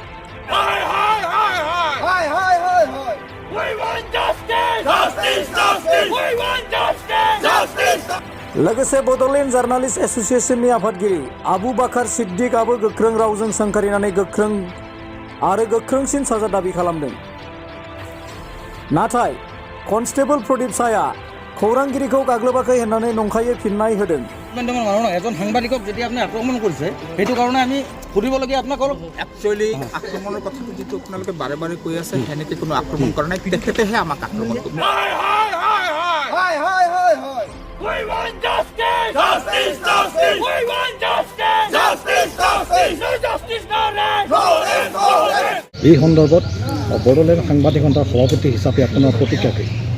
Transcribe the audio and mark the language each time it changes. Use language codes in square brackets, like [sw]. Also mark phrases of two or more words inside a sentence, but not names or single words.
[brx] लोगोसे बड'लेण्ड जार्नालिस्ट एस'सिएशननि आफादगिरि आबु बाकार सिद्दिकआबो गोख्रों रावजों सोंखारिनानै गोख्रोंसिन साजा दाबि खालामदों। नाथाय कनस्टेबल प्रदीप साया खौरांगिरिखौ गाग्लोबाखै होननानै नंखायै फिननाय होदों। [as] এজন সাংবাদিকক যেতিয়া আপুনি আক্ৰমণ কৰিছে সেইটো কাৰণে আমি সুধিবলগীয়া আপোনাক একচুৱেলি আক্ৰমণৰ কথাটো যিটো আপোনালোকে বাৰে বাৰে কৈ আছে সেনেকৈ কোনো আক্ৰমণ কৰা নাই, তেখেতেহে আমাক আক্ৰমণ কৰিছে। এই সন্দৰ্ভত বড়োলেণ্ড সাংবাদিক সন্থাৰ সভাপতি হিচাপে আপোনাৰ প্ৰতিক্ৰিয়া কি?